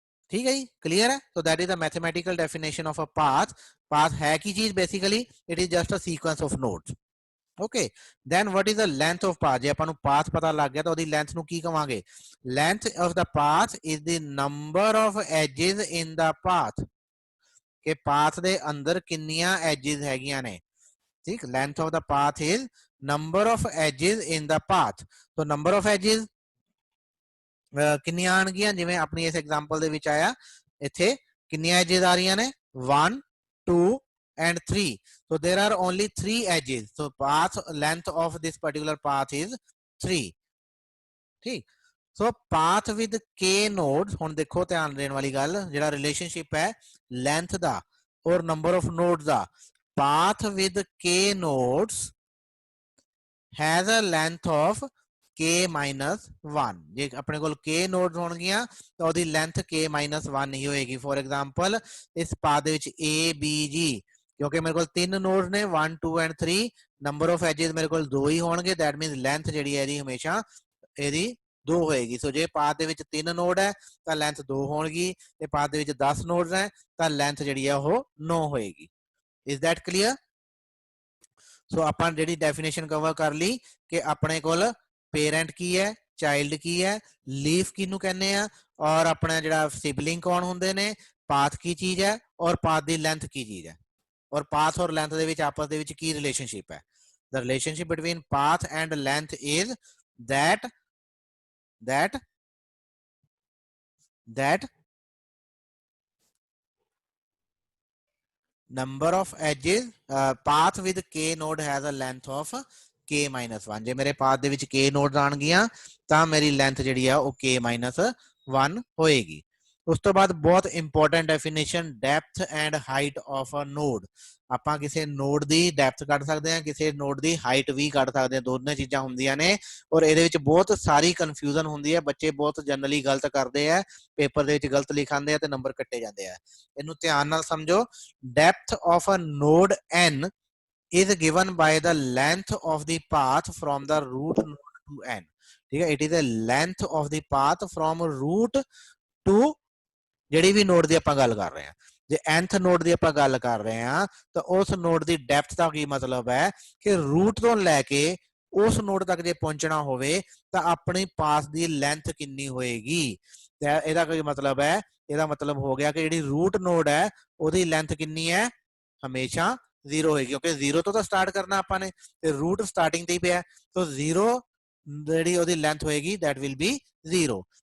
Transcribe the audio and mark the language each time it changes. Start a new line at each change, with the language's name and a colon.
Hindi: ठीक है जी क्लियर है तो
English: that is the mathematical definition of a path path है की चीज basically it is just a sequence of nodes okay then what is the length of path
Punjabi: J upon path पता लग गया तो ओदी लेंथ नु की कहांगे
English: length of the path is the number of edges in the path
Punjabi: के path दे अंदर किन्नियां एजेस हैगियां ने ठीक
English: length of the path is number of edges in the path तो number of edges
Punjabi: ਕਿੰਨੀਆਂ ਆਣਗੀਆਂ, ਜਿਵੇਂ ਆਪਣੀ ਇਸ ਐਗਜ਼ਾਮਪਲ ਦੇ ਵਿੱਚ ਆਇਆ ਇੱਥੇ ਕਿੰਨੀਆਂ ਐਜਿਸ ਆ ਰਹੀਆਂ ਨੇ 1 2 and 3.
English: So there are only 3 edges. So path length of this particular path is 3.
Hindi: ठीक.
English: So path with k nodes,
Punjabi: ਹੁਣ ਦੇਖੋ ਧਿਆਨ ਦੇਣ ਵਾਲੀ ਗੱਲ, ਜਿਹੜਾ ਰਿਲੇਸ਼ਨਸ਼ਿਪ ਹੈ length ਦਾ
English: और number of nodes ਦਾ, path with k nodes has a length of k minus 1.
Punjabi: ਜੇ ਆਪਣੇ ਕੋਲ k nodes ਹੋਣਗੀਆਂ ਤਾਂ ਉਹਦੀ length k minus 1 ਹੀ ਹੋਏਗੀ। ਫੋਰ ਐਗਜ਼ਾਮਪਲ ਇਸ ਪਾਥ ਦੇ ਵਿੱਚ a b g, ਕਿਉਂਕਿ ਮੇਰੇ ਕੋਲ 3 ਨੋਡਸ ਨੇ 1 2 ਐਂਡ 3, ਨੰਬਰ ਆਫ ਐਜਸ ਮੇਰੇ ਕੋਲ 2 ਹੀ ਹੋਣਗੇ,
English: that means
Punjabi: ਲੈਂਥ ਜਿਹੜੀ ਹੈ ਇਹਦੀ ਹਮੇਸ਼ਾ ਇਹਦੀ 2 ਹੋਏਗੀ। ਸੋ ਜੇ ਪਾਥ ਦੇ ਵਿੱਚ 3 ਨੋਡ ਹੈ ਤਾਂ ਲੈਂਥ 2 ਹੋਣਗੀ, ਤੇ ਪਾਥ ਦੇ ਵਿੱਚ 10 ਨੋਡਸ ਹੈ ਤਾਂ ਲੈਂਥ ਜਿਹੜੀ ਹੈ ਉਹ 9 ਹੋਏਗੀ।
English: Is that clear?
Punjabi: ਸੋ ਆਪਾਂ ਜਿਹੜੀ ਡੈਫੀਨੇਸ਼ਨ ਕਵਰ ਕਰ ਲਈ ਕਿ ਆਪਣੇ ਕੋਲ ਪੇਰੈਂਟ ਕੀ ਹੈ, ਚਾਈਲਡ ਕੀ ਹੈ, ਲੀਫ ਕਿਹਨੂੰ ਕਹਿੰਦੇ ਆ, ਔਰ ਆਪਣਾ ਜਿਹੜਾ ਸਿਬਲਿੰਗ ਕੌਣ ਹੁੰਦੇ ਨੇ, ਪਾਥ ਕੀ ਚੀਜ਼ ਹੈ, ਔਰ ਪਾਥ ਦੀ ਲੈਂਥ ਕੀ ਚੀਜ਼ ਹੈ, ਔਰ ਪਾਥ ਔਰ ਲੈਂਥ ਦੇ ਵਿੱਚ ਆਪਸ ਦੇ ਵਿੱਚ ਕੀ ਰਿਲੇਸ਼ਨਸ਼ਿਪ ਹੈ।
English: The relationship between path and length is that number of edges, path with k node has a length of k minus 1.
Punjabi: ਜੇ ਮੇਰੇ ਪਾਥ ਦੇ ਵਿੱਚ k ਨੋਡਸ ਆਣਗੀਆਂ ਤਾਂ ਮੇਰੀ ਲੈਂਥ ਜਿਹੜੀ ਆ ਉਹ k minus 1 ਹੋਏਗੀ। ਉਸ ਤੋਂ ਬਾਅਦ ਬਹੁਤ important definition,
English: Depth and height of a node.
Punjabi: ਆਪਾਂ ਕਿਸੇ ਨੋਡ ਦੀ ਡੈਪਥ ਕੱਢ ਸਕਦੇ ਹਾਂ, ਕਿਸੇ ਨੋਡ ਦੀ ਹਾਈਟ ਵੀ ਕੱਢ ਸਕਦੇ ਹਾਂ, ਦੋਨੇ ਚੀਜ਼ਾਂ ਹੁੰਦੀਆਂ ਨੇ। ਔਰ ਇਹਦੇ ਵਿੱਚ ਬਹੁਤ ਸਾਰੀ ਕਨਫਿਊਜ਼ਨ ਹੁੰਦੀ ਹੈ, ਬੱਚੇ ਬਹੁਤ ਜਨਰਲੀ ਗਲਤ ਕਰਦੇ ਆ, ਪੇਪਰ ਦੇ ਵਿੱਚ ਗਲਤ ਲਿਖਾਉਂਦੇ ਆ ਤੇ ਨੰਬਰ ਕੱਟੇ ਜਾਂਦੇ ਆ। ਇਹਨੂੰ ਧਿਆਨ ਨਾਲ ਸਮਝੋ।
English: Depth of a node n is given by the length of the path from the root node to n.
Hindi: ठीक है,
English: it is a length of the path from root to
Punjabi: ਜਿਹੜੀ ਵੀ ਨੋਡ ਦੀ ਆਪਾਂ ਗੱਲ ਕਰ ਰਹੇ ਹਾਂ। ਜੇ nth ਨੋਡ ਦੀ ਆਪਾਂ ਗੱਲ ਕਰ ਰਹੇ ਹਾਂ ਤਾਂ ਉਸ ਨੋਡ ਦੀ ਡੈਪਥ ਦਾ ਕੀ ਮਤਲਬ ਹੈ ਕਿ ਰੂਟ ਤੋਂ ਲੈ ਕੇ ਉਸ ਨੋਡ ਤੱਕ ਜੇ ਪਹੁੰਚਣਾ ਹੋਵੇ ਤਾਂ ਆਪਣੀ ਪਾਥ ਦੀ ਲੈਂਥ ਕਿੰਨੀ ਹੋਏਗੀ। ਇਹਦਾ ਕੀ ਮਤਲਬ ਹੈ? ਇਹਦਾ ਮਤਲਬ ਹੋ ਗਿਆ ਕਿ ਜਿਹੜੀ ਰੂਟ ਨੋਡ ਹੈ ਉਹਦੀ ਲੈਂਥ ਕਿੰਨੀ ਹੈ, ਹਮੇਸ਼ਾ 0 ਹੋਏਗੀ, ਕਿਉਂਕਿ 0 ਤੋਂ ਤਾਂ ਸਟਾਰਟ ਕਰਨਾ ਆਪਾਂ ਨੇ ਤੇ ਰੂਟ ਸਟਾਰਟਿੰਗ ਤੇ ਹੀ ਪਿਆ, ਤਾਂ 0 ਜਿਹੜੀ ਉਹਦੀ ਲੈਂਥ ਹੋਏਗੀ
English: That will be 0।